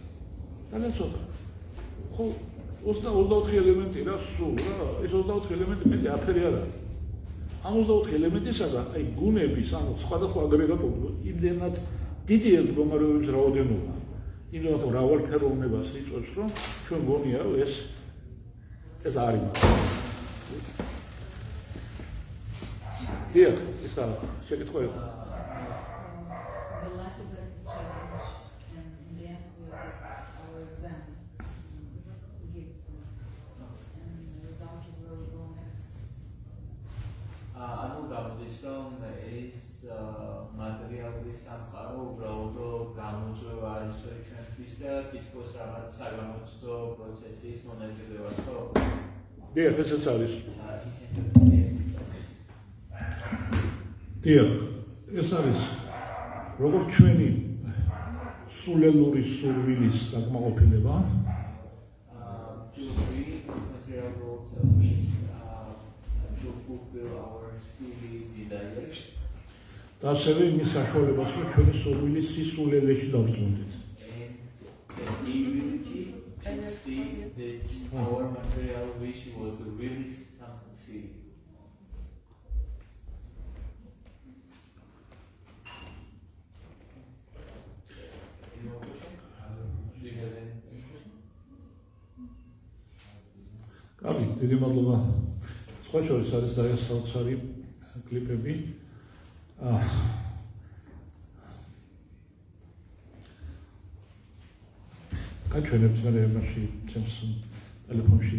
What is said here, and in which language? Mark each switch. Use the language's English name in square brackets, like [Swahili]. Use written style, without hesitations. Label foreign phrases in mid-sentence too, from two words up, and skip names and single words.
[Georgian] ხო 24 ელემენტი რა სულ რა ეს 24 ელემენტი მეტი აფერი არ არის ამ 24 ელემენტისაგან აი გუნების ანუ სხვადასხვა აგრეგატული იმდენად დიდი მდგომარეობის რაოდენობა იმდენად მრავალფეროვნებას იწვევს, რომ ჩვენ გონია, რომ ეს არ იმას. დიახ, ისა შეკითხვა იყო. [English] The last of the challenge, and in the end we will get our exam gift, and the result will go next. [Georgian] ანუ გამოდის რომ ეს მატერიალური სამყარო უბრალოდ გამოწვევა არის ჩვენთვის და თითქოს რაღაც საგამოცდო პროცესის მონაწილე ვარ, ხო? დიახ, ესეც არის. ისინი დიახ, ეს არის როგორც ჩვენი სულელური სურვილის დაკმაყოფილება, [English] to create material world means to fulfill our silly desires. [Georgian] და ასევე იმის საშუალებას, რომ ჩვენი სურვილი სისულელეში დავწუნდეთ. [English] And the ability to see that our material wish was really something silly. Any more questions? Do you have any questions? [Georgian] კარგი, დიდი მადლობა. სხვა შორის არის და ეს საოცარი კლიპები. გაჩვენებთ მე იმაში ჩემს ტელეფონში.